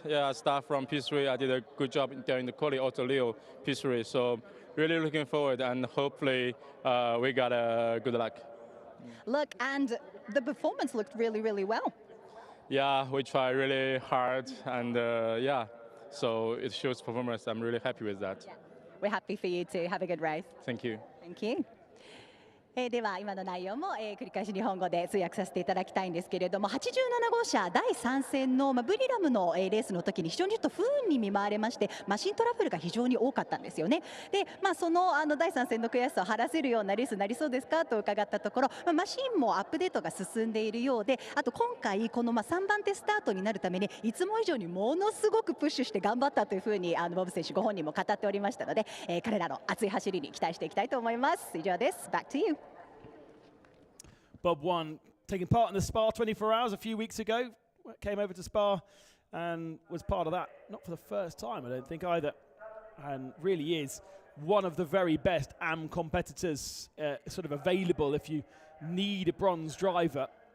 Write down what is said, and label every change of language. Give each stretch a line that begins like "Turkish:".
English: Yeah, I start from P3. I did a good job there in the quali Auto Leo P3, so really looking forward, and hopefully we got a good luck. Look, and the performance looked really, really well. Yeah, we try really hard, and yeah, so it shows performance. I'm really happy with that. Yeah. We're happy for you too. Have a good race. Thank you. Thank you.
Japanese: では今の内容も、繰り返し日本語で通訳させていただきたいんですけれども、87号車第3戦の、ブリラムの、レースの時に非常にちょっと不運に見舞われまして、マシントラブルが非常に多かったんですよね。で、その第3戦の悔しさを晴らせるようなレースになりそうですかと伺ったところ、マシンもアップデートが進んでいるようで、あと今回この3番手スタートになるためにいつも以上にものすごくプッシュして頑張ったというふうにボブ選手ご本人も語っておりましたので、彼らの熱い走りに期待していきたいと思います。以上です。
English: Back to you. Bob Wan taking part in the Spa 24 hours a few weeks ago, came over to Spa and was part of that, not for the first time I don't think either, and really is one of the very best AM competitors sort of available if you need a bronze driver.